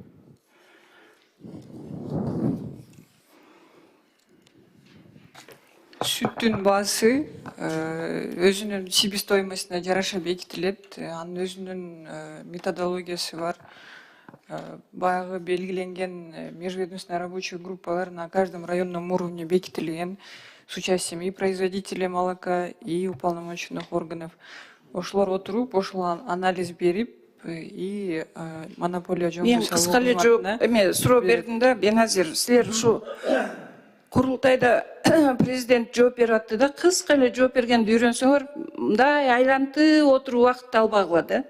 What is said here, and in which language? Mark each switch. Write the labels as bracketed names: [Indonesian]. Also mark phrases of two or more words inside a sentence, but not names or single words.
[Kyrgyz] Сүттүн баасы өзүнүн себестоимостуна жараша бекитилет. Анын өзүнүн методологиясы бар. Баягы белгиленген [Russian] межведомственный рабочий группалар на каждом районном уровне бекитилген с участием и производителей молока, и уполномоченных органов. [Kyrgyz] Ошолор отуруп, ошол анализ берип, и монополия Мен кыска эле жооп суроо бердим да, Беназир, силер ушу курултайда президент жооп берип атты да, кыска эле жооп бергенди үйрөнсөңөр, мындай айлантып отуруп убакытты албагыла да.